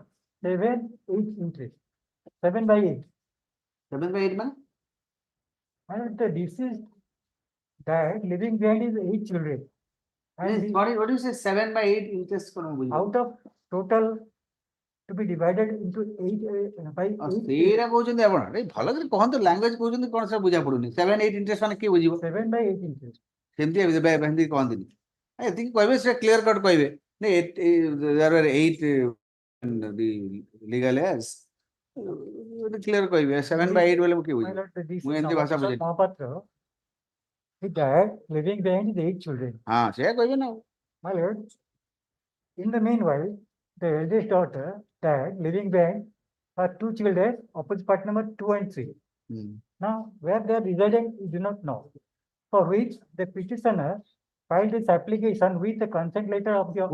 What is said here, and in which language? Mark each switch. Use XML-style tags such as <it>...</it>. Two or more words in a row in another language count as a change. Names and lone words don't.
<en>7/8 interest. 7/8. 7/8 man. And the deceased died, leaving behind his 8 children. And he- What do you say 7/8 interest? out of total to be divided into 8 by 8.</en> <or>ସେଇଟା କହୁଛନ୍ତି ଆପଣ ଭଲ କରି କହନ୍ତୁ ଲାଙ୍ଗୁଏଜ କହୁଛନ୍ତି କଣ ସେଟା ବୁଝା ପଡୁନି 7/8 ଇଣ୍ଟରେଷ୍ଟ ମାନେ କିଏ ବୁଝିବ</or> <en>7/8 interest.</en> <or>ସେମିତି ଏମିତି କହନ୍ତିନି ଏତିକି କହିବେ ସେଟା</or> <en>clear cut</en> <or>କହିବେ</or> <en>legal clear</en> <or>କହିବେ 7/8 ବୋଲେ ମୁଁ କିଏ</or> <en>My</en> <or>ବୁଝିବ</or> <en>lord, the</en> <or>ମୁଁ</or> <en>deceased</en> <or>ଏମିତି ଭାଷା ବୁଝେନି</or> <en>Mahapatra, he died, leaving behind his 8 children.</en> <or>ହଁ ସେଇଆ କହିବେ ନା</or> <en>My lord, in the meanwhile, the eldest daughter died, leaving behind her 2 children, opposite part number 2 and 3. Now, where they are residing, we do not know. For which the petitioner filed this application with the consent letter of the</en>